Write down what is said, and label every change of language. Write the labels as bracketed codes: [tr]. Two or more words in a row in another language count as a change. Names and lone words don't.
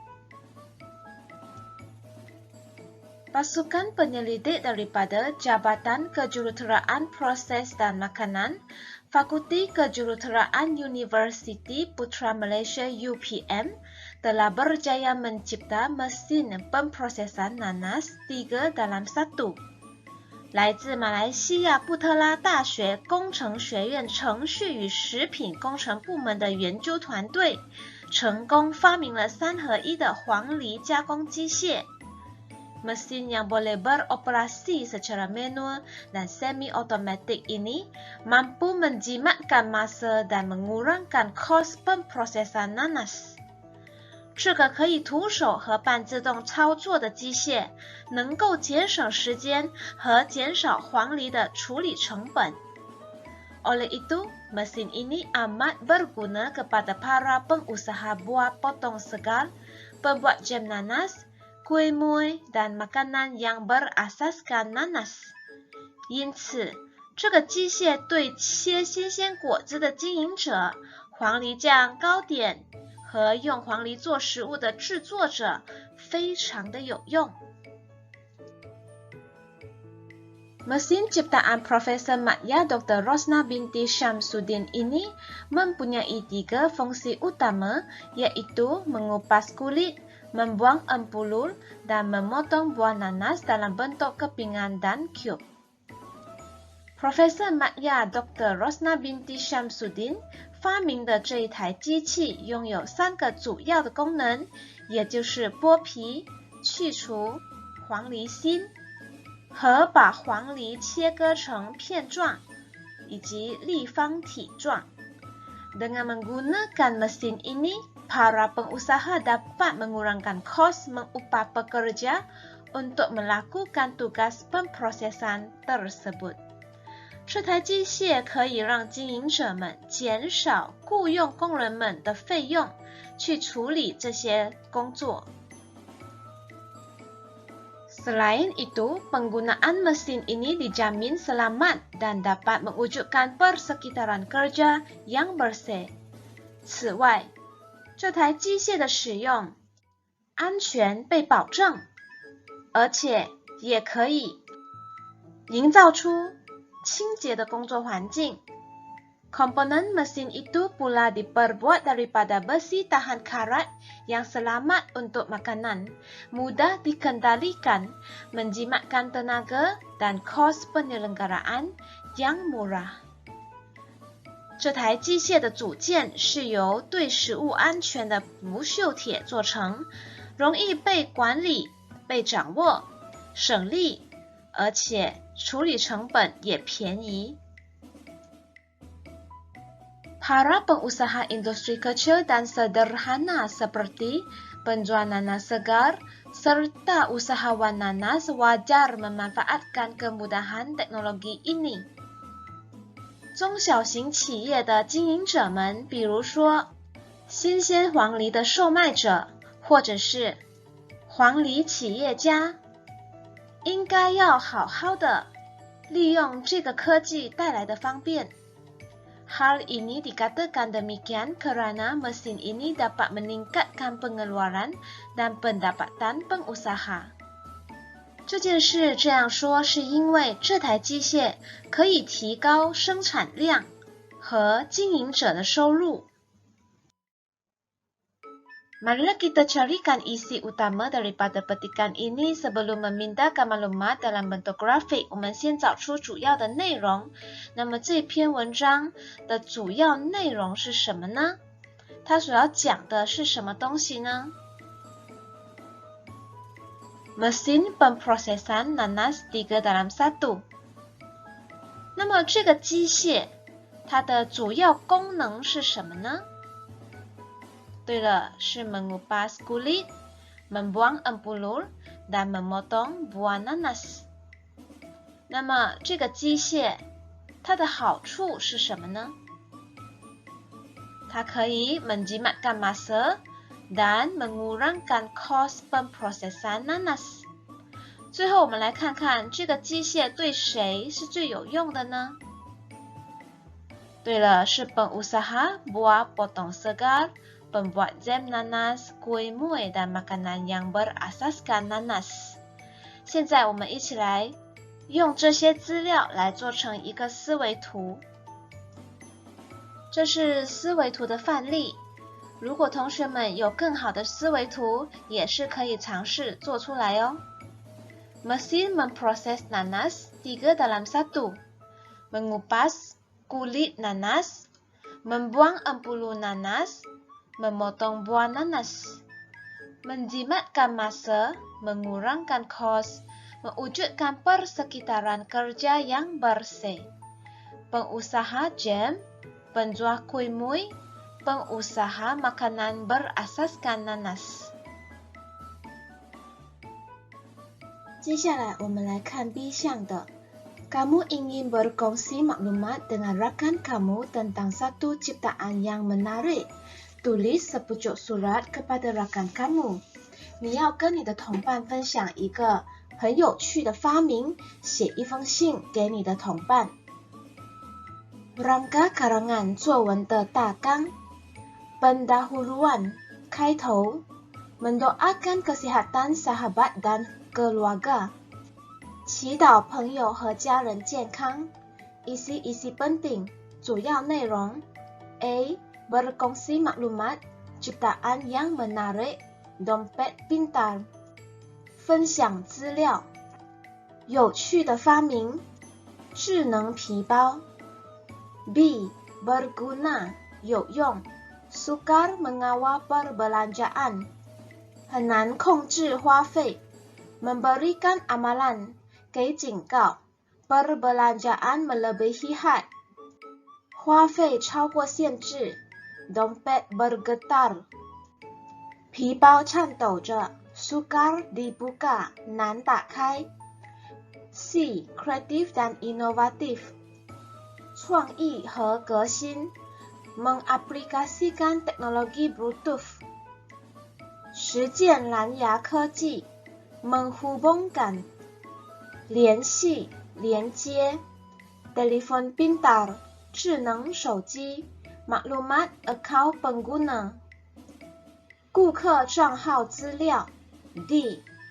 [ms] Pasukan penyelidik daripada Jabatan Kejuruteraan Proses dan Makanan, Fakulti Kejuruteraan Universiti Putra Malaysia UPM telah berjaya mencipta mesin pemprosesan nanas 3 dalam 1. [zh] 来自马来西亚布特拉大学工程学院程序与食品工程部门的研究团队，成功发明了3合1的黄梨加工机械。 [ms] Mesin yang boleh beroperasi secara manual dan semi-otomatik ini mampu menjimatkan masa dan mengurangkan kos pemprosesan nanas. [zh] 这个可以徒手和半自动操作的机械，能够节省时间和减少黄梨的处理成本。 [ms] Oleh itu, mesin ini amat berguna kepada para pengusaha buah potong segar, pembuat jam nanas, 龟木 dan makanan yang berasaskan nanas. [zh] 因此，这个机械对切新鲜果子的经营者、黄梨酱糕点和用黄梨做食物的制作者非常的有用。 [ms] Mesin ciptaan Profesor Madya Dr. Rosna binti Syamsuddin ini mempunyai 3 fungsi utama, yaitu mengupas kulit, membuang empulur, dan memotong buah nanas dalam bentuk kepingan dan cube. Profesor Madya Dr. [zh] Rosna binti Syamsuddin 发明的这一台机器拥有3个主要的功能，也就是剥皮、去除黄梨心和把黄梨切割成片状以及立方体状。 [ms] Dengan menggunakan mesin ini, para pengusaha dapat mengurangkan kos mengupah pekerja untuk melakukan tugas pemprosesan tersebut. [zh] 这台机械可以让经营者们减少雇佣工人们的费用，去处理这些工作。 [ms] Selain itu, penggunaan mesin ini dijamin selamat dan dapat mewujudkan persekitaran kerja yang bersih. [zh] 此外，这台机械的使用安全被保证，而且也可以营造出清洁的工作环境。 [ms] Komponen mesin itu pula diperbuat daripada besi tahan karat yang selamat untuk makanan, mudah dikendalikan, menjimatkan tenaga dan kos penyelenggaraan yang murah. [zh] 这台机械的组件是由对食物安全的不锈铁做成，容易被管理、被掌握，省力，而且处理成本也便宜。 [ms] Para pengusaha industri kecil dan sederhana seperti penjual nanas segar serta usahawan nanas wajar memanfaatkan kemudahan teknologi ini. [zh] 中小型企业的经营者们，比如说新鲜黄梨的售卖者，或者是黄梨企业家，应该要好好的利用这个科技带来的方便。 [ms] Hal ini dikatakan demikian kerana mesin ini dapat meningkatkan pengeluaran dan pendapatan pengusaha. [zh] 这件事这样说是因为这台机械可以提高生产量和经营者的收入。 [ms] Marilah kita carikan isi utama daripada petikan ini sebelum memindahkan maklumat dalam bentuk grafik。 [zh] 我们先找出主要的内容。那么这篇文章的主要内容是什么呢？它所要讲的是什么东西呢？ [ms] Mesin pemprosesan nanas 3 dalam 1。 [zh] 那么这个机械它的主要功能是什么呢？对了，是 [ms] mengupas kulit, membuang empulur, dan memotong buah nanas。 [zh] 那么这个机械它的好处是什么呢？它可以 [ms] menjimatkan masa dan mengurangkan kos pemprosesan nanas。 [zh] 最后我们来看看这个机械对谁是最有用的呢？ [ms] 对了，是 pengusaha buah potong segar, pembuat jam nanas, kue muih, dan makanan yang berasaskan nanas。 [zh] 现在我们一起来用这些资料来做成一个思维图。这是思维图的范例，如果同学们有更好的思维图，也是可以尝试做出来哦。 [ms] Mesin memproses nanas 3 dalam 1. Mengupas kulit nanas, membuang empulu nanas, memotong buah nanas, menjimatkan masa, mengurangkan kos, mewujudkan persekitaran kerja yang bersih. Pengusaha jam, penjual kue muih, pengusaha makanan berasaskan nanas。 [zh] 接下来我们来看 B 项的。 [ms] Kamu ingin berkongsi maklumat dengan rakan kamu tentang satu ciptaan yang menarik. Tulis sepucuk surat kepada rakan kamu. [zh] 你要跟你的同伴分享一个很有趣的发明，写一封信给你的同伴。 [ms] Rangka karangan [zh] 作文的大纲。Pendahuluan 开头。 [ms] Mendoakan kesehatan sahabat dan keluarga。 [zh] 祈祷朋友和家人健康。 [ms] Isi penting [zh] 主要内容。A. [ms] Berkongsi maklumat ciptaan yang menarik dompet pintar [zh] 分享资料。有趣的发明智能皮包。B. [ms] Berguna 有用。Sukar mengawal perbelanjaan [zh] 很难控制花费。 [ms] Memberikan amalan [zh] 给警告。 [ms] Perbelanjaan melebihi had [zh] 花费超过限制。 [ms] Dompet bergetar [zh] 皮包颤抖着。 [ms] Sukar dibuka [zh] 难打开。 [ms] C. Kreatif dan inovatif [zh] 创意和革新。 [ms] Mengaplikasikan teknologi Bluetooth [zh] 实践蓝牙科技。 [ms] Menghubungkan [zh] 联系连接。 [ms] Telepon pintar [zh] 智能手机。 [ms] Maklumat account pengguna [zh] 顾客账号资料。 [ms] D.